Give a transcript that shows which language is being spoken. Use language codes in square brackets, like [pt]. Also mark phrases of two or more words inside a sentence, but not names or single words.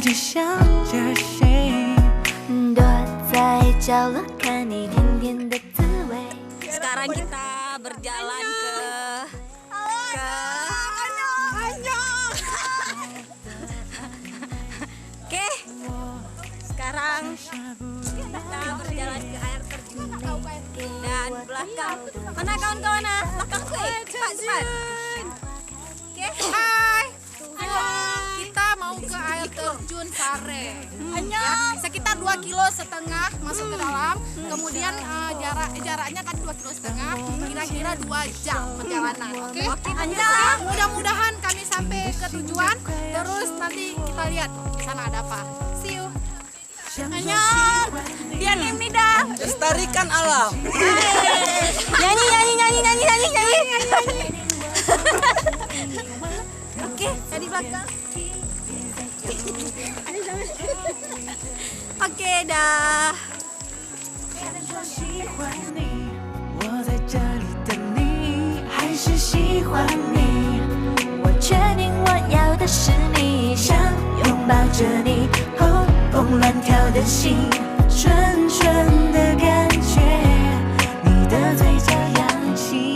[zh] 想着谁，躲在角落看你甜甜的滋味。 [id] Sekarang kita berjalan Oke, sekarang kita berjalan ke air terjun dan belakang. Mana kawan-kawan? Belakang gue. Cepat. Oke. Hai. Kita mau ke air terjun Sare. Ya, sekitar 2,5 kilo masuk ke dalam. Kemudian jaraknya kan 2,5 kilo. Kira-kira 2 jam perjalanan. Oke. Mudah-mudahan kami sampai ke tujuan. Terus nanti kita lihat di sana ada apa. [en] See you. [id] Annyeong. Bienvenida. Lestarikan alam. Nyanyi. Oke, dari belakang. Oke, dah. [zh] 喜欢你，我在这里等你，还是喜欢你。我确定我要的是你，想拥抱着你，轰轰乱跳的心，纯纯的感觉，你的嘴角扬起。